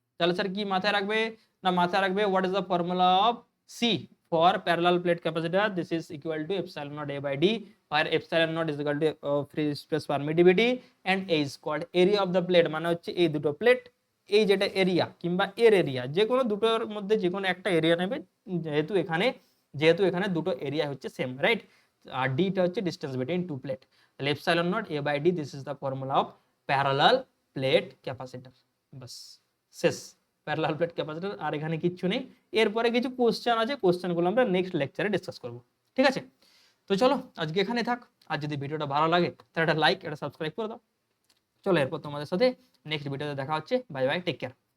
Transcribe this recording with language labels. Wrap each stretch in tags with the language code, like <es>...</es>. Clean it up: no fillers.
<bn>তাহলে স্যার কি মাথায় রাখবে</bn> <en>না, মাথায় রাখবে what is the formula of C for parallel plate capacitor, this is equal to epsilon naught A by D, where epsilon naught is equal to free space permittivity and A is called area of the plate,</en> <bn>মানে হচ্ছে এই দুটো plate, এই যেটা area কিংবা এর area, যে কোনো দুটোর মধ্যে যে কোনো একটা এরিয়া নেবে, যেহেতু এখানে দুটো এরিয়া হচ্ছে সেম,</bn> <en>Right?</en> <bn>আর</bn> <en>D টা</en> <bn>হচ্ছে</bn> <en>Distance between two plate, তাহলে epsilon naught A by D, this is the formula of parallel plate capacitor।</en> <bn>বাস শেষ, প্যারালাল প্লেট ক্যাপাসিটর, আর এখানে কিচ্ছু নেই। এরপরে কিছু কোশ্চেন আছে, কোশ্চেনগুলো আমরা নেক্সট লেকচারে ডিসকাস করব, ঠিক আছে? তো চলো আজকে এখানে থাক, আর যদি ভিডিওটা ভালো লাগে তাহলে একটা লাইক, একটা সাবস্ক্রাইব করে দাও। চলো এরপর তোমাদের সাথে নেক্সট ভিডিওতে দেখা হচ্ছে,</bn> <en>Bye bye, take care.</en>